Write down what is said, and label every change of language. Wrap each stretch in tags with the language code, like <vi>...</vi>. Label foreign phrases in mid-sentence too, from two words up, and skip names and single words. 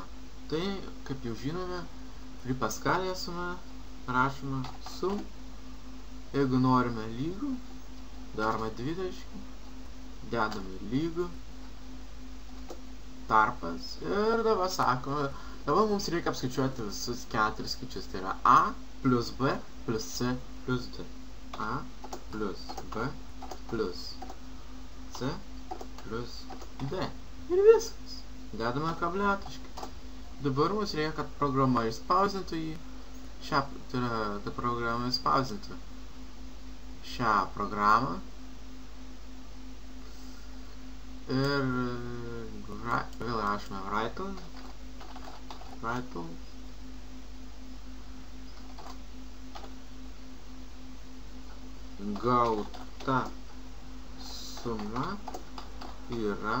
<lt>Tai, kaip jau žinome, FreePascal'e suma. Rašome sum, jeigu norime lygų, darome dvitaškį, dedame lygų, tarpas ir dabar sakome, dabar mums reikia apskaičiuoti visus 4 skaičius, tai yra A plus B plus C plus D. A plus B plus C plus D. Ir viskas. Dedame kabletaškį. Dabar mums reikia, kad programa išspausdintų jį. Tai yra, kad programa išspausdintų šią programą. Ir vėl rašome write gauta suma yra.</lt>